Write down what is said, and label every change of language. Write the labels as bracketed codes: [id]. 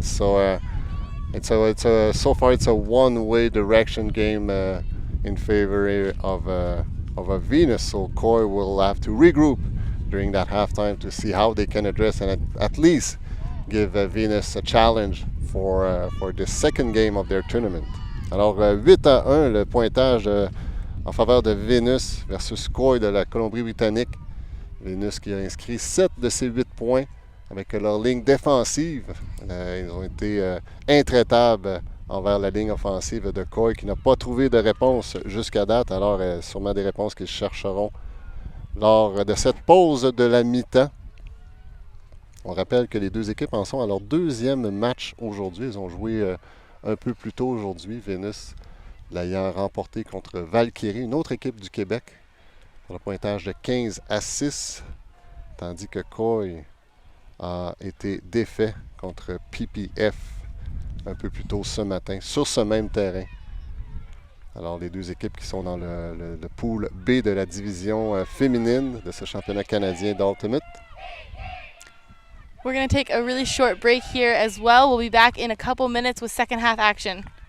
[en] So so far it's a one-way direction game in favor of a Venus. So Coy will have to regroup during that halftime to see how they can address and at least give Venus a challenge for the second game of their tournament. [fr] Alors 8-1 le pointage en faveur de Venus versus Coy de la Colombie-Britannique. Venus qui a inscrit 7 de ses 8 points avec leur ligne défensive. Ils ont été intraitables envers la ligne offensive de Coy qui n'a pas trouvé de réponse jusqu'à date. Alors sûrement des réponses qu'ils chercheront lors de cette pause de la mi-temps. On rappelle que les deux équipes en sont à leur deuxième match aujourd'hui. Ils ont joué un peu plus tôt aujourd'hui. Venus l'ayant remporté contre Valkyrie, une autre équipe du Québec, pour le pointage de 15-6, tandis que Coy a été défait contre PPF un peu plus tôt ce matin, sur ce même terrain. Alors les deux équipes qui sont dans le pool B de la division féminine de ce championnat canadien d'Ultimate. [en] We're going to take a really short break here as well. We'll be back in a couple minutes with second half action.